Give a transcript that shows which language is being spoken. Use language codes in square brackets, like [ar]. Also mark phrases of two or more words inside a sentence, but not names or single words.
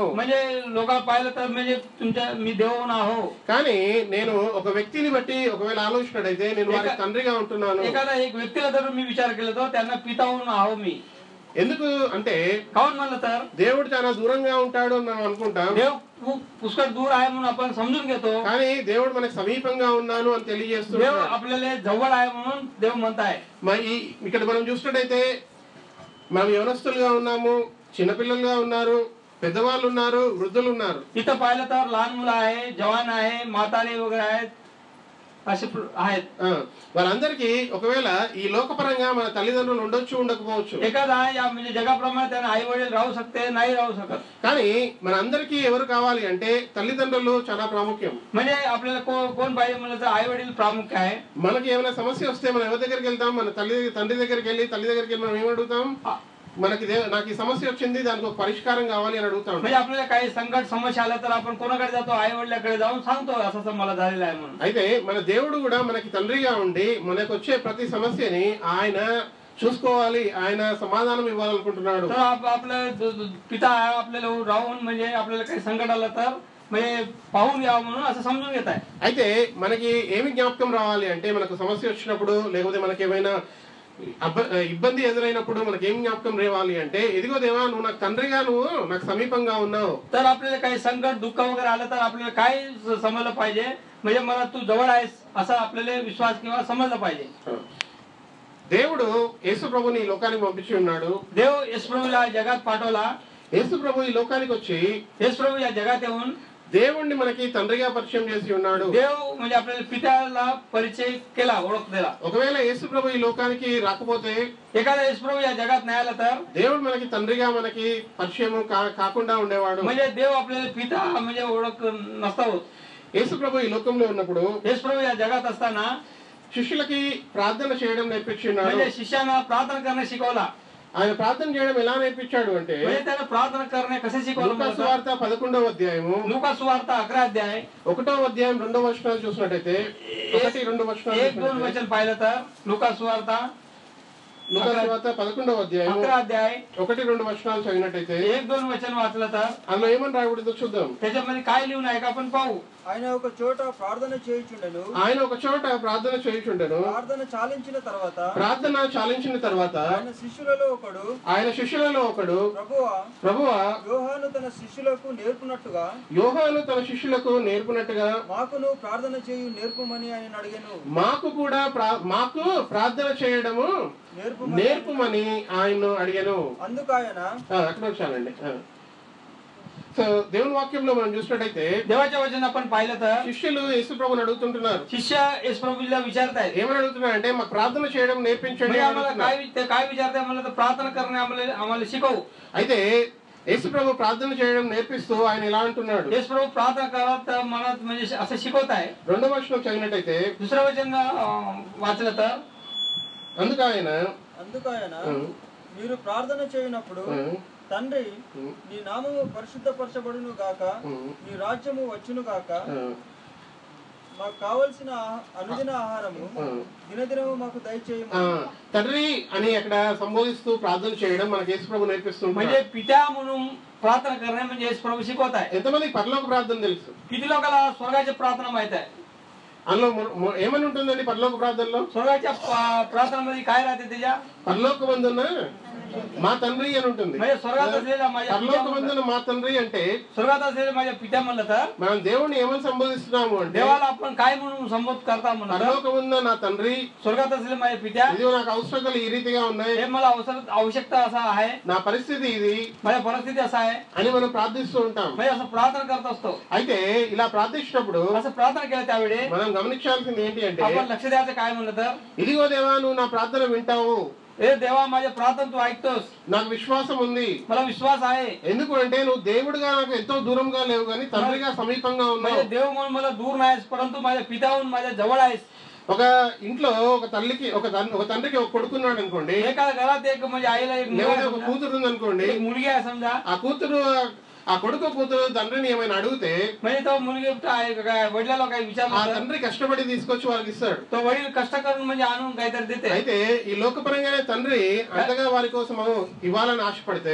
[mr] म्हणजे लोकांना पाहिलं तर म्हणजे तुमच्या मी देव होऊन आहो. [te] కానీ నేను ఒక వ్యక్తిని బట్టి ఒకవేళ ఆలోచించినట్టయితే నేను వారికి తండ్రిగా ఉంటున్నాను. [mr] एखादा एक व्यक्तीला जर मी विचार केला तर त्यांना पिता होऊन आहो मी. [te] ఎందుకు అంటే [mr] काऊन म्हणलं तर [te] దేవుడు చాలా దూరంగా ఉంటాడు అని మనం అనుకుంటాం, [mr] देव पुष्कळ दूर आहे म्हणून आपण समजून घेतो. [te] కానీ దేవుడు మనకు సమీపంగా ఉన్నాను అని [mr] देव [te] తెలియజేస్తున్నాడు. [mr] आपल्याला जवळ आहे म्हणून देव म्हणताय. [te] మరి ఇక్కడ మనం చూసినట్టయితే మనం యవనస్తులుగా ఉన్నాము, చిన్నపిల్లలుగా ఉన్నారు, పెద్దవాళ్ళు ఉన్నారు, వృద్ధులు ఉన్నారు. [mr] इथं पाहिलं तर लहान मुलं आहे, जवान आहे, म्हातारे वगैरे आहेत, असे आहेत. [te] వాళ్ళందరికీ ఒకవేళ ఈ లోకపరంగా మన తల్లిదండ్రులు ఉండొచ్చు ఉండకపోవచ్చు, [mr] एखादा या म्हणजे जगाप्रमाणे त्यांना आई वडील राहू शकते, नाही राहू शकत. [te] కానీ మన అందరికీ ఎవరు కావాలి అంటే తల్లిదండ్రులు చాలా ప్రాముఖ్యం. [mr] म्हणजे आपल्याला कोण पाहिजे म्हणलं तर आई वडील प्रामुख्य आहे. [te] మనకి ఏమైనా సమస్య వస్తే మనం ఎవరి దగ్గరికి వెళ్తాం? మన తండ్రి దగ్గరికి వెళ్ళి తల్లి దగ్గరికి వెళ్ళి మనం ఏం అడుగుతాం? మనకి నాకు ఈ సమస్య వచ్చింది, దానికి ఒక పరిష్కారం కావాలి అని అడుగుతాం. [mr] म्हणजे आपल्याला काही संकट समस्या आला तर आपण कोणाकडे जातो? आई वडिलांकडे जाऊन सांगतो असं असं मला झालेलं आहे म्हणून. [te] అయితే మన దేవుడు కూడా మనకి తండ్రిగా ఉండి మనకు వచ్చే ప్రతి సమస్యని ఆయన చూసుకోవాలి, ఆయన సమాధానం ఇవ్వాలనుకుంటున్నాడు. [mr] तर आपलं पिता आहे आपल्याला राहून म्हणजे आपल्याला काही संकट आलं तर म्हणजे पाहून यावं म्हणून असं समजून घेत आहे. [te] అయితే మనకి ఏమి జ్ఞాపకం రావాలి అంటే మనకు సమస్య వచ్చినప్పుడు లేకపోతే మనకి ఏమైనా ఇబ్బంది ఎదురైనప్పుడు మనకి ఏం జ్ఞాపకం రేవాలి అంటే, ఇదిగో దేవా నువ్వు నాకు తండ్రిగా, నువ్వు నాకు సమీపంగా ఉన్నావు. [mr] तर आपल्याला काही संकट दुःख वगैरे आलं तर आपल्याला काय समजलं पाहिजे? म्हणजे मला तू जवळ आहेस असा आपल्याला विश्वास किंवा समजलं पाहिजे. [te] దేవుడు యేసు ప్రభుని ఈ లోకానికి పంపించి ఉన్నాడు. [mr] देव येशू प्रभूला जगात पाठवला. [te] యేసు ప్రభు ఈ లోకానికి వచ్చి [mr] येशू प्रभू या जगात येऊन [te] దేవుణ్ణి మనకి తండ్రిగా పరిచయం చేసి ఉన్నాడు. [mr] देव म्हणजे आपल्याला पित्याला परिचय केला, ओळख दिला. [te] ఒకవేళ యేసు ప్రభు ఈ లోకానికి రాకపోతే, [mr] एखादा येशू प्रभू या जगात नाही आला तर [te] దేవుడు మనకి తండ్రిగా మనకి పరిచయం కాకుండా ఉండేవాడు. [mr] म्हणजे देव आपल्याला पिता म्हणजे ओळख नसता होत. [te] యేసు ప్రభు ఈ లోకంలో ఉన్నప్పుడు [mr] येशू प्रभू या जगात असताना [te] శిష్యులకి ప్రార్థన చేయడం నేర్పించున్నాడు. [mr] म्हणजे शिष्यांना प्रार्थना करणे शिकवला. [te] ఆయన ప్రార్థన చేయడం ఎలా నేర్పించాడు అంటే, [mr] म्हणजे त्याला प्रार्थना करणे कसे शिकवलं? [te] లూకా సువార్త 11వ అధ్యాయము [mr] लूका सुवार्ता 11 अध्याय [te] 1వ అధ్యాయం 2వ వచనాలు చూసినట్టయితే 1-2 వచనాలు [mr] 1-2 वचन पाहिलं तर लूका सुवार्ता [te] లూకా సువార్త 11వ అధ్యాయం [mr] 11 अध्याय [te] 1-2 వచనాలు చదివినట్టయితే [mr] 1-2 वचन वाचलं तर [te] అందులో ఏమని రాయబడిందో చూద్దాం. [mr] त्याच्यामध्ये काय लिहून आहे का आपण पाहू. [te] ఆయన ఒక చోట ప్రార్థన చేయుచుండెను. ఆయన ఒక చోట ప్రార్థన చేయుచుండెను. ప్రార్థన చాలించిన తర్వాత ఆయన శిష్యులలో ఒకడు ప్రభువా యోహాను తన శిష్యులకు నేర్పునట్టుగా మాకును ప్రార్థన చేయు నేర్పుమని ఆయన అడిగాను. మాకు ప్రార్థన చేయడము నేర్పుమని ఆయన అడిగాను. అందుకు ఆయన అక్కడ వచ్చానండి. సో దేవుని వాక్యంలో మనం చూసినట్టయితే [mr] देवाच्या वचन आपण पाहिलं तर [te] శిష్యులు యేసు ప్రభుని అడుగుతుంటున్నారు. [mr] शिष्य येशू प्रभूला विचारतायत. [te] ఏమని అడుగుతున్నారంటే మాకు ప్రార్థన చేయడం నేర్పించండి. [mr] आम्हाला काय विचारताय म्हणलं तर प्रार्थना करणे आम्हाला शिकवू. [te] అయితే యేసు ప్రభు ప్రార్థన చేయడం నేర్పిస్తూ ఆయన ఇలా అంటున్నాడు. [mr] येशू प्रभू प्रार्थना करत मनात म्हणजे असं शिकवत आहे. [te] 2వ వచనం చదివినట్టయితే [mr] दुसरं वचन वाचलं तर [te] అందుకు ఆయన మీరు ప్రార్థన చేయనప్పుడు తండ్రి నీ నామము పరిశుద్ధపరచబడును గాక, నీ రాజ్యము వచ్చును గాక, మాకు కావలసిన అనుదిన ఆహారము దినదినము మాకు దయచేయము. తండ్రి అని అక్కడ సంబోధిస్తూ ప్రార్థన చేయడం మనకి యేసు ప్రభు నేర్పిస్తున్నాడు. [mr] म्हणजे पिता म्हणून प्रार्थना करणे म्हणजे येशू प्रभू शिकवत आहे. [te] ఎంతమంది పరలోక ప్రార్థన తెలుసు? [mr] किती लोकांना स्वर्गाची प्रार्थना माहित आहे? [te] అందులో ఏమని ఉంటుందండి పరలోక ప్రార్థనలో? [mr] स्वर्गाच्या प्रार्थनेमध्ये काय राहते? त्याच्या [te] పరలోకమందున్న మా తండ్రి అని ఉంటుంది. [mr] म्हणजे स्वर्गात असलेला माझ्या पिता [te] పరలోకమందున మా తండ్రి అంటే [mr] स्वर्गात असलेला माझ्या पिता म्हणलं तर [te] మనం దేవుణ్ణి ఏమని సంబోధిస్తున్నాము అంటే [mr] देवाला आपण काय म्हणून संबोध करता म्हणलं तर [te] పరలోకమందున నా తండ్రి, [mr] स्वर्गात असलेले माझ्या पिता [te] ఇది నాకు అవసరతలు ఈ రీతిగా ఉన్నాయి, [mr] हे मला आवश्यकता असा आहे, [te] నా పరిస్థితి ఇది [mr] माझ्या परिस्थिती असा आहे [te] అని మనం ప్రార్థిస్తూ ఉంటాం. [mr] म्हणजे असं प्रार्थना करत असतो. [te] అయితే ఇలా ప్రార్థించినప్పుడు [mr] असं प्रार्थना केलं त्यावेळी [te] మనం గమనించాల్సింది ఏంటి అంటే [mr] आपण लक्ष द्यायचं काय म्हणलं तर [te] ఇదిగో దేవా నువ్వు నా ప్రార్థన వింటావు, [mr] हे देवा माझ्या प्रार्थना तू ऐकतोस, [te] నాకు విశ్వాసం ఉంది. [mr] मला विश्वास आहे. [te] ఎందుకు అంటే నువ్వు దేవుడిగా నాకు ఎంతో దూరంగా లేవు కానీ తండ్రిగా సమీపంగా ఉన్నావు. [mr] म्हणजे देव म्हणून मला दूर नाहीस, परंतु माझ्या पिताहून माझ्या जवळ आहेस. [te] ఒక ఇంట్లో ఒక తల్లికి ఒక తండ్రికి ఒక కొడుకున్నాడు అనుకోండి, [mr] एका घरात एक म्हणजे आईला एक [te] లేకపోతే ఒక కూతురు ఉంది అనుకోండి, [mr] एक मुलगी आहे समजा, [te] ఆ కూతురు ఆ కొడుకు కూతురు తండ్రిని ఏమైనా అడిగితే [mr] म्हणजे तो मुलगी वडिलाला काही [te] ఆ [mr] विचारलं [te] తండ్రి కష్టపడి తీసుకొచ్చి వాళ్ళకి ఇస్తాడు. [mr] तो वडील कष्ट करून म्हणजे आणून काहीतरी देते. [te] అయితే ఈ లోకపరంగానే తండ్రి అంతగా వారి కోసం ఇవ్వాలని ఆశపడితే